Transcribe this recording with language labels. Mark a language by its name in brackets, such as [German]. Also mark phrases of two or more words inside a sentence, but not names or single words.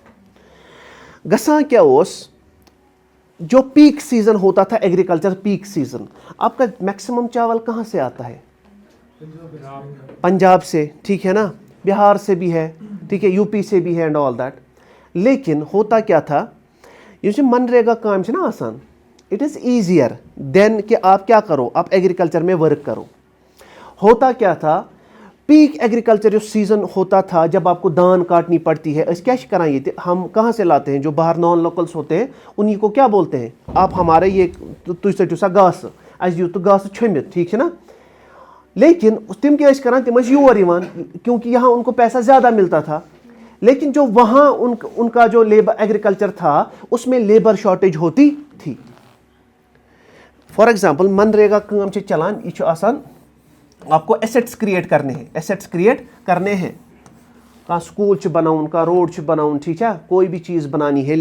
[Kashmiri] गसा क्या ओस, [Hindi] जो पीक सीजन होता था [English] agriculture peak season, [Hindi] आपका मैक्सिमम चावल कहाँ से आता है? पंजाब से, ठीक है ना, बिहार से भी है, ठीक है, यूपी से भी है [English] and all that. [Hindi] लेकिन होता क्या था, ये जो मनरेगा काम है ना आसान, [English] it is easier than [Hindi] कि आप क्या करो, आप एग्रीकल्चर में वर्क करो। होता क्या था, पीक एग्रीकल्चर जो सीजन होता था, जब आपको धान काटनी पड़ती है, क्या कराएंगे, हम कहाँ से लाते हैं, जो बाहर [English] non locals [Hindi] होते हैं उन्हीं को क्या बोलते हैं, आप हमारे ये [Kashmiri] तुसा घास अस दियो तो घास छमित, [Hindi] ठीक है ना। [Kashmiri] लेकिन तिम क्या करान, तिम योर यवान, [Hindi] क्योंकि यहाँ उनको पैसा ज़्यादा मिलता था। लेकिन जो वहाँ उनका जो लेबर एग्रीकल्चर था उसमें [English] labour shortage [Hindi] होती थी। [English] for example [Hindi] मनरेगा काम चलान, यह आसान, आपको [English] assets create [Hindi] करने हैं, [English] assets create [Hindi] करने हैं, [Kashmiri] का स्कूल बनाऊन, का रोड बनाऊन, [Hindi] ठीक है, कोई भी चीज़ बनानी है।